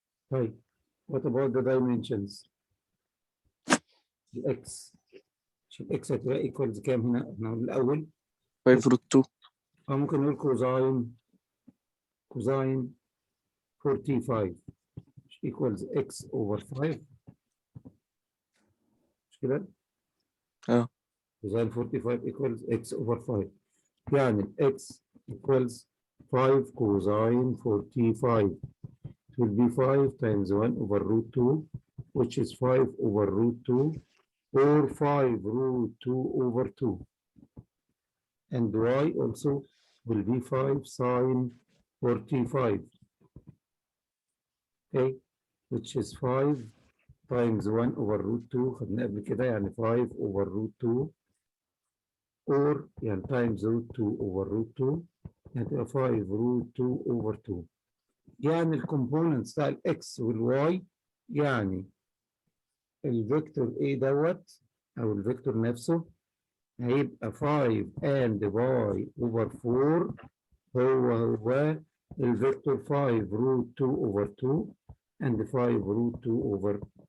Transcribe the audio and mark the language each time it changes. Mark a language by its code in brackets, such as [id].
[ar] طيب [en] what about the dimensions؟ [ar] الاكس، الاكس هتبقى equals كام هنا؟ احنا الاول 5 روت 2. ممكن نقول كوزاين 45 [en] equals x over 5، [ar] مش كده؟ كوزاين 45 equals x over 5، يعني x equals 5 cosine 45. [en] It will be 5 times 1 over root 2, which is 5 over root 2, or 5 root 2 over 2. And y also will be 5 sine 45. Okay, which is 5 times 1 over root 2. [ar] خدنا قبل كده يعني [en] 5 over root 2, or يعني times root 2 over root 2، يعني تبقى 5 root 2 over 2. [ar] يعني الكومبوننتس بتاع الاكس والواي، يعني الفيكتور A دوت او الفيكتور نفسه هيبقى 5 [en] and y over 4 [ar] هو الفيكتور 5 root 2 over 2 and 5 root 2 over.